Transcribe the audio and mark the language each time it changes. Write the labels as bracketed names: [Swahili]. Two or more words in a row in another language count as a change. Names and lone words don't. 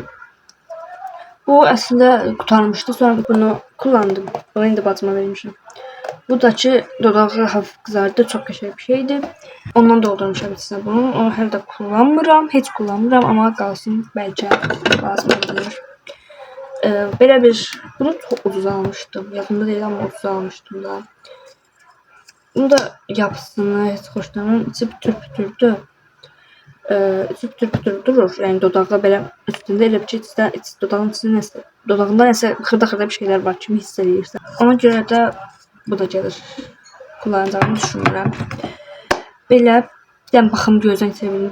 [Azerbaijani] Bu əslində qutarmışdı. Sonra bunu kullandım. Bunu indi bacıma vermişim. Bu da ki [Turkish] dodağı hafif kızardı. [Azerbaijani] Çok qəşəng bir şeydi. Ondan doldurmuşam içine bunu. Onu hələ də kullanmıram. Heç kullanmıram. Amma qalsın. Bəlkə lazım olur. Belə bir... Bunu çok ucuz almışdım. [Turkish] Yadımda değil ama ucuz almıştım da. [Azerbaijani] Bunu da yapısını heç xoşlanmıram. İçi pütür-pütürdür. Pütür durur. Yəni dodaqda belə üstündə elə bir şey dodağın içində nəsə, dodağında nəsə xırda-xırda bir şeylər var kimi hiss edirsən. Ona görə də bu da gəlir. Kullanacağımı düşünürəm. Belə yəni baxım gözdən sevilir.